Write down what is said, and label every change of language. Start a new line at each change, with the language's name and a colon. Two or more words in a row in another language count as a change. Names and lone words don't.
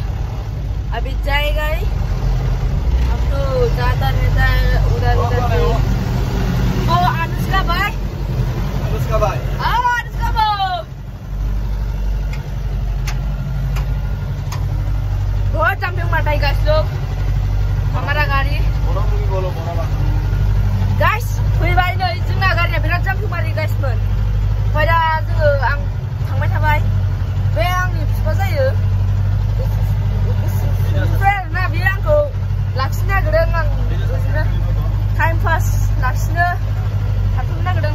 Hindi: अभी जाएगा ही, हम तो जाता रहता है उधर उधर। वो अनुष्का भाई। अनुष्का भाई। अनुष्का भाई बहुत जंपिंग मारता है गाइस लोग हमारा गाड़ी। बोलो
Bodo: गाइस फैबाय नै जोंना गारिया बिराद जंपिंग मारो गाइसमोन। पहिला जोङो आं थांबाय थाबाय, बे आंनि बिफा जायो ना, बियो आंखौ लाखिनो नागिरदों। आं बिदिनो
English: time pass
Bodo: लाखिनो थाथ'नो नागिरदों।